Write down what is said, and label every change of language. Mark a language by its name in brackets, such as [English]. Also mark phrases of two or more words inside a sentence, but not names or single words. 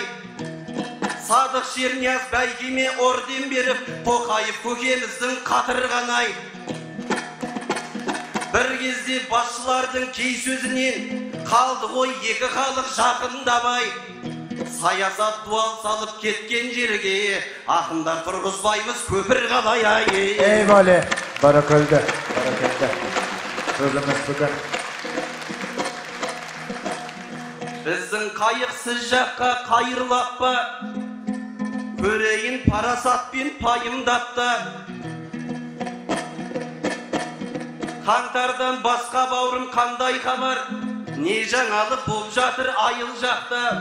[Kazakh] Садық Шернияз бәйгеме орден беріп, Тоқаев көкеміздің қатырған-ай. Бір кезде басшылардың кей сөзінен қалды ғой екі халық жақындамай. Саясат дуал салып кеткен жерге ақындар тұрғызбаймыз көпір қалай. [Turkish] Eyvallah. Barakallah. Barakallah. Sözümüz budur. [Kazakh] Біздің қайықсыз жаққа қайырлап па, көрейін парасатпен пайымдапта. Қаңтардан басқа бауырым қандай хабар, не жаңалық болып жатыр айыл жақта.